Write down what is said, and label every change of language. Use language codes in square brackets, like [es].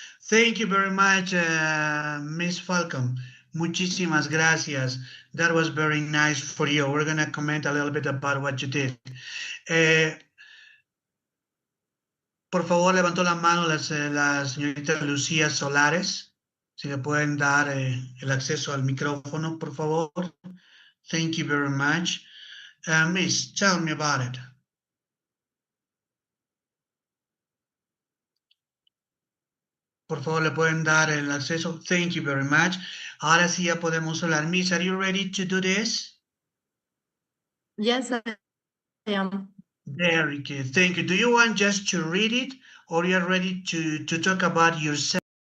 [en] Thank you very much, Miss Falcon. [es] Muchísimas gracias. [en] That was very nice for you. We're going to comment a little bit about what you did. [es] Por favor, levantó la mano la señorita Lucía Solares. Si le pueden dar el acceso al micrófono, por favor. [en] Thank you very much. Miss, tell me about it. [es] Por favor, le pueden dar el acceso. [en] Thank you very much. [es] Ahora sí ya podemos hablar. [en] Miss, are you ready to do this? Yes, I am. Very good. Thank you. Do you want just to read it or you're ready to talk about yourself?